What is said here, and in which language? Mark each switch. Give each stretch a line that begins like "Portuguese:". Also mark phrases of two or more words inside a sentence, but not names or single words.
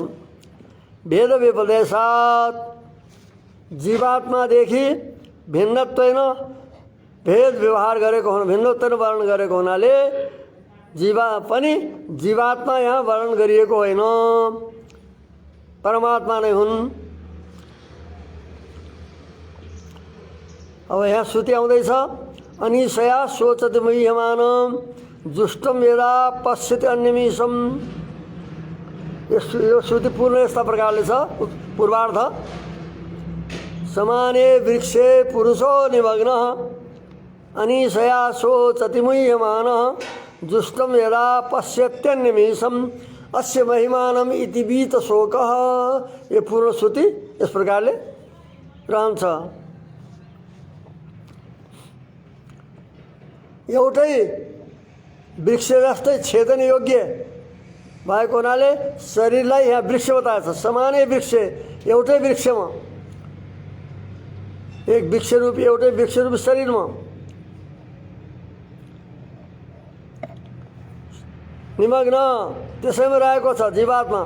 Sanskrit: भेद व्यपदेशात
Nepali: जीवात्मादेखि भिन्नत्वेन भेद व्यवहार गरेको हुन भिन्नत्वेन वर्णन गरेको हुनाले जीवात्मा यहाँ वर्णन गरिएको होइन परमात्मा नै हुन्। अब यहाँ श्रुति आउँदैछ
Sanskrit: अनिशया सोचति मह्यमान जुष्टम यदा पश्यति अन्यमीशम।
Nepali: यो श्रुति पूर्ण यस्ता प्रकारले छ।
Sanskrit: पूर्वार्ध समाने वृक्षे पुरुषो निमग्नः अनिशया सोचति मुह्यमानः जुष्टम यदा पश्यत्यन्यमीशम अस्य महिमानम इति बीत शोकः।
Nepali: ये पूर्ण श्रुति इस प्रकारले रहन्छ। एउटै वृक्ष जस्तै छेदन योग्य भएको हुनाले शरीरलाई यहाँ वृक्ष बताएको छ। समानै वृक्ष, एउटै वृक्षमा, एक वृक्षरूपी एउटै वृक्षरूपी शरीरमा निमग्न त्यसैमा रहेको छ जीवात्मा।